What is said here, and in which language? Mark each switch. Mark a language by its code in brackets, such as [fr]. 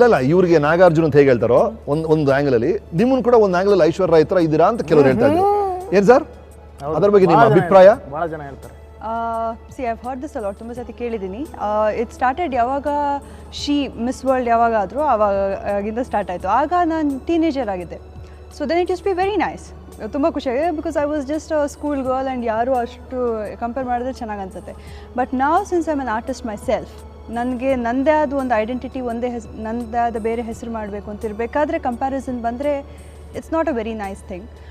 [kn] ಇವ್ರಿಗೆ ನಾಗಾರ್ಜುನ ಅಂತ ಹೇಗೆ ಹೇಳ್ತಾರೋ ಒಂದು ಆಂಗಲಲ್ಲಿ, ನಿಮ್ಮನ್ನು ಕೂಡ ಒಂದು ಆಂಗಲಲ್ಲಿ ಐಶ್ವರ್ಯ ರಾಯ್ ಥರ ಇದ್ದೀರಾ ಅಂತ ಕೆಲವರು ಹೇಳ್ತಾ ಇದ್ರು. ಏನ್ ಸರ್ ಅದ್ರ ಬಗ್ಗೆ ನಿಮ್ಮ ಅಭಿಪ್ರಾಯ? ಬಹಳ ಜನ ಹೇಳ್ತಾರೆ. [en] I've heard this a lot, [kn] ತುಂಬ ಸತಿ ಕೇಳಿದ್ದೀನಿ. [en] it started [kn] ಯಾವಾಗ ಮಿಸ್ ವರ್ಲ್ಡ್ ಯಾವಾಗಾದರೂ ಆವಾಗಿಂದ ಸ್ಟಾರ್ಟ್ ಆಯಿತು. ಆಗ ನಾನು ಟೀನೇಜರ್ ಆಗಿದ್ದೆ. [en] so then it use be very nice, [kn] ತುಂಬ ಖುಷಿಯಾಗಿದೆ, [en] because I was just school girl and [kn] ಯಾರು ಅಷ್ಟು ಕಂಪೇರ್ ಮಾಡಿದ್ರೆ ಚೆನ್ನಾಗಿ ಅನ್ಸುತ್ತೆ. ಬಟ್ ನಾವು [en] since I am an artist myself, [kn] ನನಗೆ ನನ್ನದೇ ಆದ ಒಂದು ಐಡೆಂಟಿಟಿ, ನನ್ನದೇ ಆದ ಬೇರೆ ಹೆಸರು ಮಾಡಬೇಕು ಅಂತ ಇರಬೇಕಾದ್ರೆ ಕಂಪ್ಯಾರಿಸನ್ ಬಂದರೆ [en] It's not a very nice thing.